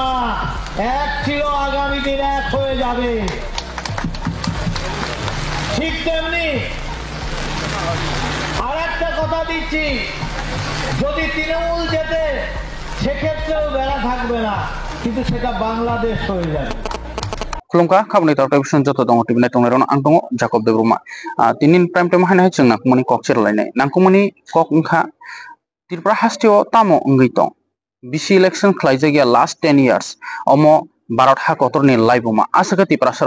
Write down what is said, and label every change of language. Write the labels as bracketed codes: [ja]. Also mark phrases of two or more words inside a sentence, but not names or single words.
[bn] এক ছিল, আগামী দিন এক হয়ে যাবে। ঠিক তেমনি আর একটা কথা দিচ্ছি, যদি তৃণমূল জেতে সেক্ষেত্রেও বেড়া থাকবে না, কিন্তু সেটা বাংলাদেশ হয়ে যাবে। [trp] खुलुमका खाबुनि टेलिभिजन जत दङ टिभि टंनायरन आं दङ जाकब देब्रुमा तिनिन [en] prime time [trp] हायनाय जों नांकुमनि कक सेरलायनाय नांकुमनि कक ओंखा त्रिपुरा हास्टियो तामो ओंगै दं बिसि इलेक्शन खालायजागिया [en] last 10 years [trp] अमो भारत हाकतरनि लाइबुमा आसाका त्रिपुरा साराव